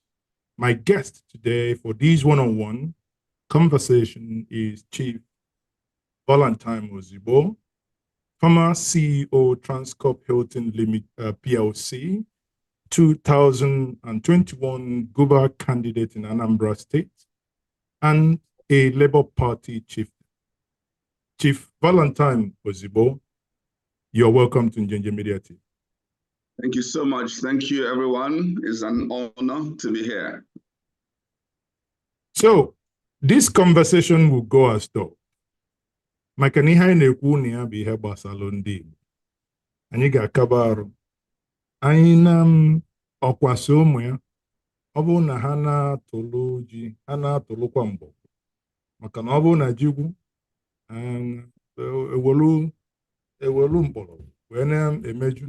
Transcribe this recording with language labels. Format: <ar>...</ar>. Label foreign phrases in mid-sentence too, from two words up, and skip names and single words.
<en>My guest today for this one-on-one conversation is Chief Valentine Ozigbo, former CEO Transcorp Hilton PLC, 2021 Gubernatorial candidate in Anambra State, and a Labour Party chieftain. Chief Valentine Ozigbo, you're welcome to Njenje Media TV. Thank you so much. Thank you, everyone. It's an honor to be here. So, this conversation will go as though.</en> <ig>Maka na ihe anyị na-ekwu na ya bụ ihe gbasara ndị Igbo. Anyị ga-akaba arụ. Anyị na ọkwasị ụmụ ya, ọ bụrụ na ha na-atụlụ ji, ha na-atụlụkwa mbọ. Maka na ọ bụrụ na jigwu, ewelu mkpọrọ wee na-emeju.</ig>